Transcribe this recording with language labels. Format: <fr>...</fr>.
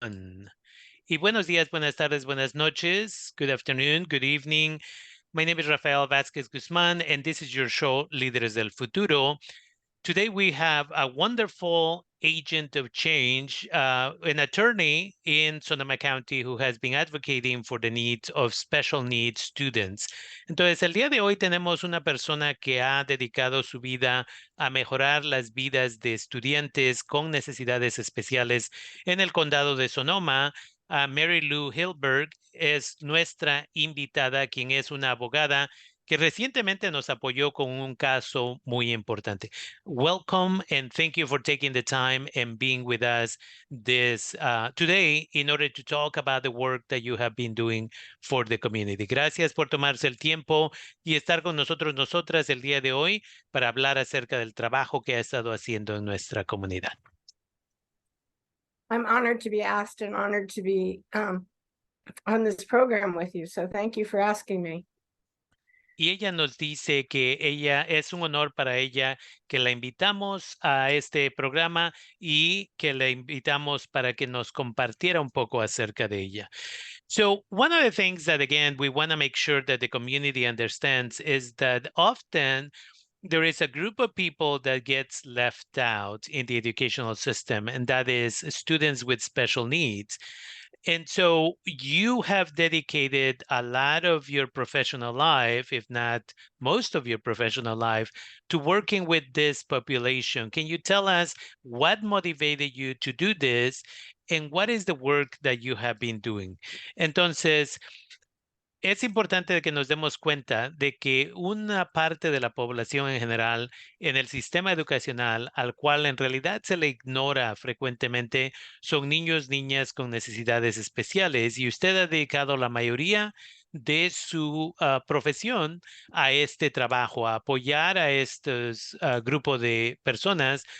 <es>Y buenos días, buenas tardes, buenas noches.</es> <en>Good afternoon, good evening. My name is Rafael Vázquez Guzmán, and this is your show, Líderes del Futuro. Today we have a wonderful agent of change, an attorney in Sonoma County who has been advocating for the needs of special needs students.</en> <es>Entonces, el día de hoy tenemos una persona que ha dedicado su vida a mejorar las vidas de estudiantes con necesidades especiales en el condado de Sonoma. Marylou Hillberg es nuestra invitada, quien es una abogada que recientemente nos apoyó con un caso muy importante.</es> <en>Welcome and thank you for taking the time and being with us today in order to talk about the work that you have been doing for the community.</en> <es>Gracias por tomarse el tiempo y estar con nosotros, nosotras el día de hoy para hablar acerca del trabajo que ha estado haciendo en nuestra comunidad.</es> <en>I'm honored to be asked and honored to be on this program with you. So thank you for asking me.</en> <es>Y ella nos dice que es un honor para ella que la invitamos a este programa y que la invitamos para que nos compartiera un poco acerca de ella.</es> <en>So one of the things that, again, we want to make sure that the community understands is that often there is a group of people that gets left out in the educational system, and that is students with special needs. And so you have dedicated a lot of your professional life, if not most of your professional life, to working with this population. Can you tell us what motivated you to do this and what is the work that you have been doing?</en> <es>Entonces, es importante que nos demos cuenta de que una parte de la población en general en el sistema educacional, al cual en realidad se le ignora frecuentemente, son niños, niñas con necesidades especiales. Y usted ha dedicado la mayoría de su profesión a este trabajo, a apoyar a estos grupos de personas.</es>